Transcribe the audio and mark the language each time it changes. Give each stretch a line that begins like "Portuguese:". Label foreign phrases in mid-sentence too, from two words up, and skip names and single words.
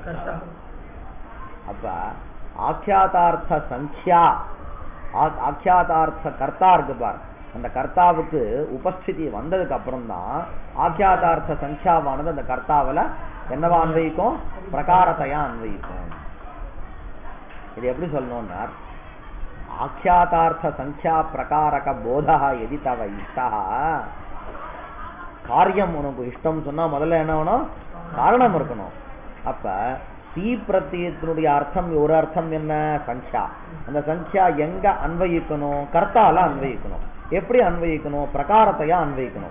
Tamil: அப்ப ஆख्यातार्थ சங்கியா ஆख्यातार्थ கர்த்தா இருக்கு பார். அந்த கர்த்தாவுக்கு உபஸ்திதி வந்ததுக்கு அப்புறம் தான் ஆख्यातार्थ சங்கியாவானது அந்த கர்த்தாவில என்னவா அன்வயிக்கும்? பிரகாரத்தையா அன்வயிக்கும். இது எப்படி சொல்லணும்னா
Sanskrit: ஆख्यातार्थ संख्या प्रकारक बोधः यदि तव इष्टः.
Tamil: காரியம் உனக்கு இஷ்டம் சொன்னா முதல்ல என்ன வேணும்? காரணம் இருக்கணும். அப்ப தீ பிரத்யத்தினுடைய அர்த்தம் ஒரு அர்த்தம் என்ன? சங்கியா. அந்த சங்கியா எங்க அன்வயிக்கணும்? கர்த்தால அன்வயிக்கணும். எப்படி அன்வயிக்கணும்? பிரகாரத்தையா அன்வயிக்கணும்.